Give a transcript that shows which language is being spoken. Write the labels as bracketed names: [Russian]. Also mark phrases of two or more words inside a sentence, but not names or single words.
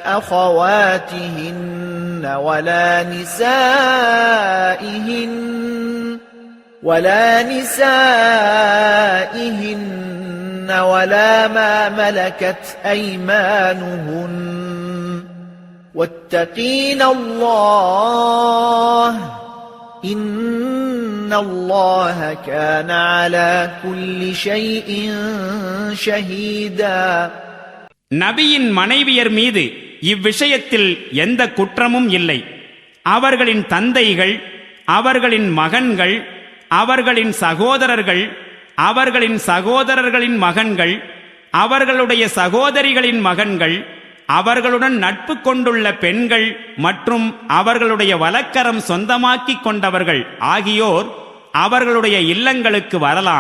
[Arabic] أخواتهن ولا نسائهن ولا ما ملكت أيمانهن واتقين الله إن الله كان على كل شيء شهيدا. [Tamil] நபியின் மனைவியர் மீது இவ்விஷயத்தில் எந்த குற்றமும் இல்லை. அவர்களின் தந்தைகள், அவர்களின் மகன்கள், அவர்களின் சகோதரர்கள், அவர்களின் சகோதரர்களின் மகன்கள், அவர்களுடைய சகோதரிகளின் மகன்கள், அவர்களுடன் நட்பு கொண்டுள்ள பெண்கள் மற்றும் அவர்களுடைய வலக்கரம் சொந்தமாக்கிக் கொண்டவர்கள் ஆகியோர் அவர்களுடைய இல்லங்களுக்கு வரலாம்.